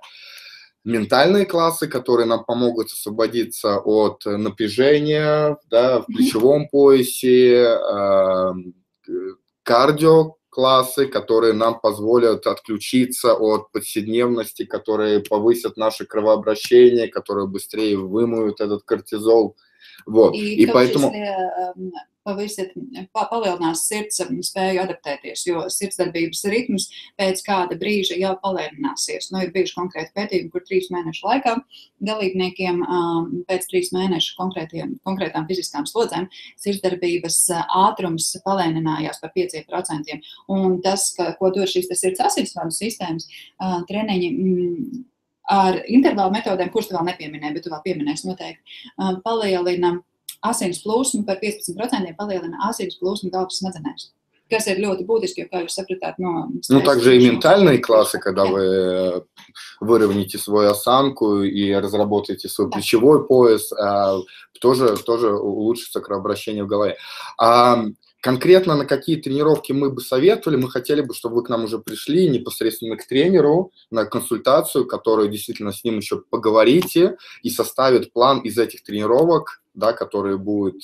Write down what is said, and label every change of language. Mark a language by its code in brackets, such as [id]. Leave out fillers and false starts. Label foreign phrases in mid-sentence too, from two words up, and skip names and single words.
[ru] Ментальные классы, которые нам помогут освободиться от напряжения, да, в плечевом поясе, кардио-классы, которые нам позволят отключиться от повседневности, которые повысят наше кровообращение, которые быстрее вымоют этот кортизол. Вот. И поэтому... [lv] palielinās sirds spēju adaptēties, jo sirdsdarbības ritms pēc kāda brīža jau palielināsies. Nu, ir bijuši konkrēti pētījumi, kur 3 mēnešu laikā dalībniekiem pēc 3 mēnešu konkrētām fiziskām slodzēm sirdsdarbības ātrums palielinājās par 5%. Un tas, ko dod šīs sirds asinsvadu sistēmas, treniņi ar intervālu metodēm, kurš tu vēl nepieminēji, bet tu vēl pieminēsi noteikti, palielina asins plūsmu par 15%, palielina asins plūsmu galvas smadzenēs. Kas ir ļoti būtiski, jo, kā jūs sapratāt, [ru] Ну, также и ментальные классы, когда вы выровняете свою осанку и разработаете свой плечевой пояс, тоже улучшится кровообращение в голове. Конкретно на какие тренировки мы бы советовали, мы хотели бы, чтобы вы к нам уже пришли непосредственно к тренеру на консультацию, которую действительно с ним еще поговорите и составит план из этих тренировок, да, которые будут...